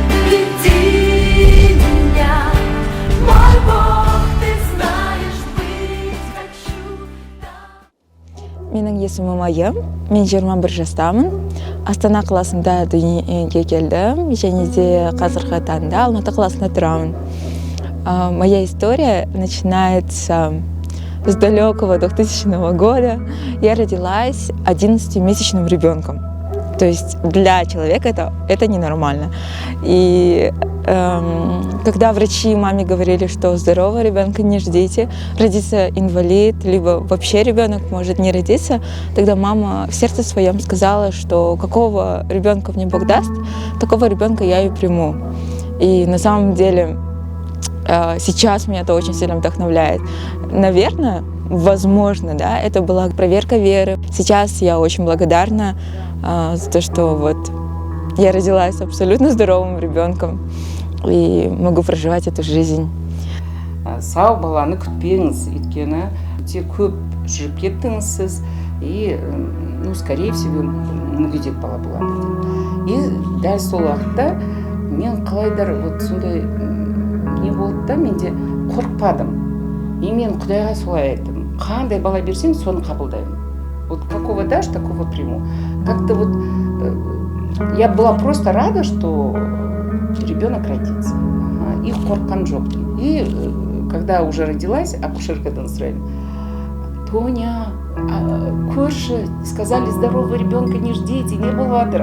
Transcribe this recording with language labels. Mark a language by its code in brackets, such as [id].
[ru] Веди меня, мой Бог, ты знаешь, быть хочу там. [kk] Менің есімім Айым, мен 21 жастамын. Астана қаласында дүниеге келдім, және де қазіргі таңда Алматы қаласында тұрамын. [ru] Моя история начинается с далекого 2000 года. Я родилась 11-месячным ребенком. То есть для человека это ненормально. И когда врачи маме говорили, что здорового ребенка не ждите, родится инвалид, либо вообще ребенок может не родиться, тогда мама в сердце своем сказала, что какого ребенка мне Бог даст, такого ребенка я и приму. И на самом деле сейчас меня это очень сильно вдохновляет. Наверное, возможно, да, это была проверка веры. Сейчас я очень благодарна за то, что вот я родилась абсолютно здоровым ребенком и могу проживать эту жизнь. [kk] Сау баланы күтпеңіз, өйткені өте көп жүріп кеттіңіз сіз, [ru] и, скорее всего, [kk] мүгедек бала болады. И дәл сол уақытта мен қалайдар вот сондай не болды да, менде қорықпадым. И мен Құдайға солай айттым: қандай бала берсең, соны қабылдаймын. [ru] Вот какого дашь, такого приму. Как-то вот я была просто рада, что ребенок родится. [kk] И қорыққан жоқпын. [ru] И когда уже родилась, [kk] акушеркадан сұраймын: [ru] Тоня, [kk] көрші, [ru] сказали, здорового ребенка не ждите, [kk] не болып жатыр.